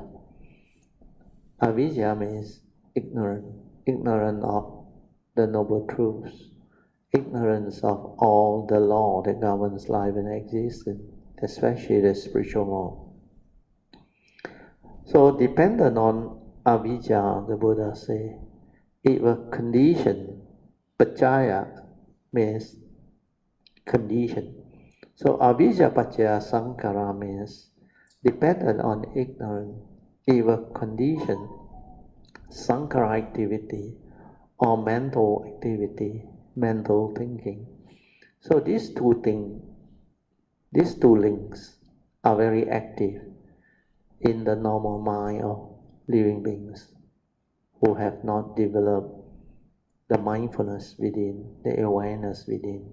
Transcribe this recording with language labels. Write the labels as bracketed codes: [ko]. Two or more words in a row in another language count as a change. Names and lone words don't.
[en] Avijja means ignorant of the noble truths, ignorance of all the law that governs life and existence, especially the spiritual law. So dependent on avijja, the Buddha say, it will condition. Paccaya means condition. So [pi] avijja paccaya sankhara [en] means dependent on ignorance. It will condition sankhara activity or mental activity, mental thinking. So these two links are very active in the normal mind of living beings who have not developed the mindfulness within, the awareness within.